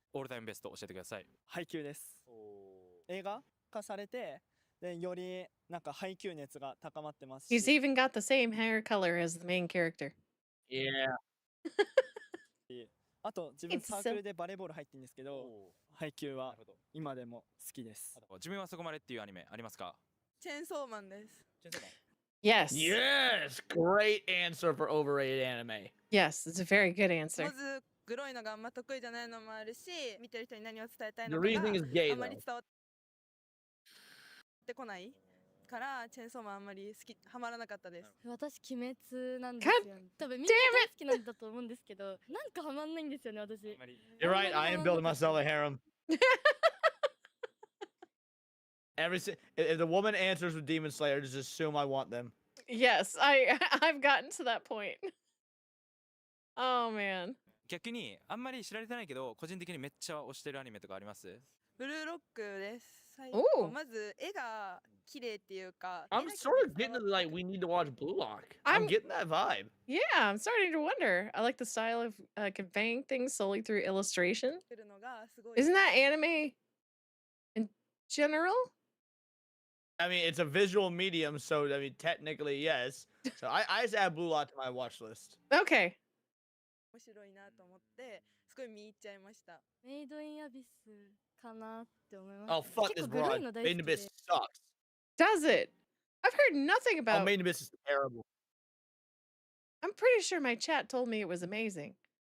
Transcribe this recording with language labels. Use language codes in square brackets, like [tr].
[ja] オールタイムベスト教えてください。配給です。映画化されて、でよりなんか配給熱が高まってますし。 [en] He's even got the same hair color as the main character. Yeah. [ja] あと自分サークルでバレーボール入ってるんですけど、配給は今でも好きです。自分はそこまでっていうアニメありますか？チェーンソーマンです。 [en] Yes. Yes. Great answer for overrated anime. Yes, it's a very good answer. [ja] まずグロいのがあんま得意じゃないのもあるし、見てる人に何を伝えたい [en] The [ja] のか [en] reasoning is gay [ja] があんまり [en] though. [ja] 伝わってこないからチェーンソーマンあんまりハマらなかったです。私鬼滅なんですよね。多分みんな大好きなんだと思うんですけど、なんかハマんないんですよね私。 [en] You're right. I am building myself a harem. If the woman answers with Demon Slayer, just assume I want them. Yes, I've gotten to that point. Oh man. [ja] 逆にあんまり知られてないけど個人的にめっちゃ推してるアニメとかあります？ブルーロックです。おーまず絵が綺麗っていうか。 [en] I'm sort of getting to like we need to watch Blue Lock. I'm getting that vibe. Yeah, I'm starting to wonder. I like the style of conveying things solely through illustration. Isn't that anime in general? I mean, it's a visual medium, so I mean, technically yes. So I just add Blue Lock to my watch list. Okay. [ja] 面白いなと思ってすごい見入っちゃいました。メイドインアビスかなって思います。 [en] Oh fuck this broad. Made in Abyss sucks. Does it? I've heard nothing Oh, about. Made in Abyss is terrible. I'm pretty sure my chat told me it was amazing.